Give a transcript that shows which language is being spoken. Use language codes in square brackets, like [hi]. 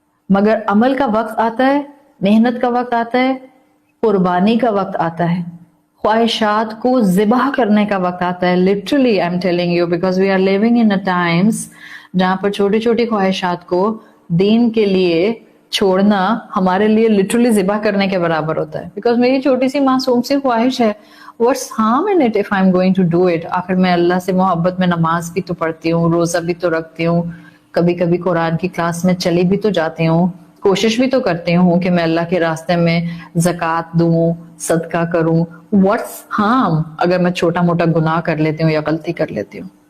[ur] مگر عمل کا وقت آتا ہے, محنت کا وقت آتا ہے, قربانی کا وقت آتا ہے, خواہشات کو ذبح کرنے کا وقت آتا ہے. [en] literally I'm telling you because we are living in a times [ur] جہاں پر چھوٹی چھوٹی خواہشات کو دین کے لیے چھوڑنا ہمارے لیے literally ذبح کرنے کے برابر ہوتا ہے. [en] because [ur] میری چھوٹی سی معصوم سی خواہش ہے, [en] what's harm in it if I'm going to do it. [ur] آخر میں اللہ سے محبت میں نماز بھی تو پڑھتی ہوں, روزہ بھی تو رکھتی ہوں, کبھی کبھی قرآن کی کلاس میں چلی بھی تو جاتی ہوں, کوشش بھی تو کرتی ہوں کہ میں اللہ کے راستے میں زکوٰۃ دوں, صدقہ کروں. [en] What's harm [ur] اگر میں چھوٹا موٹا گناہ کر لیتی ہوں یا غلطی کر لیتی ہوں.